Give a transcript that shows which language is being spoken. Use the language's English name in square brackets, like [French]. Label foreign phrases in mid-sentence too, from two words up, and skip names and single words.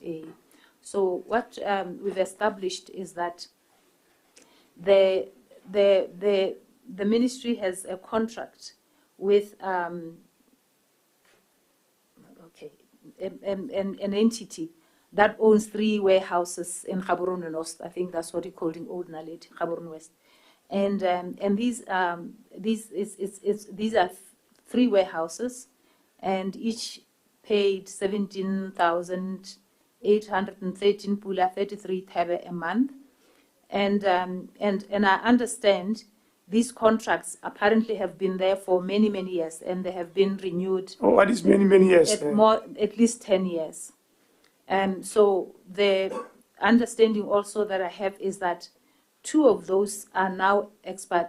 [English] So what we've established is that the ministry has a contract with an entity that owns 3 warehouses in Gaborone West. I think that's what he called in Old Naledi, Gaborone West. And these are 3 warehouses, and each paid 17,813 pula, 33 thabe a month. And I understand these contracts apparently have been there for many years, and they have been renewed. Oh, what is many years? At least 10 years. So the understanding also that I have is that 2 of those are now expired.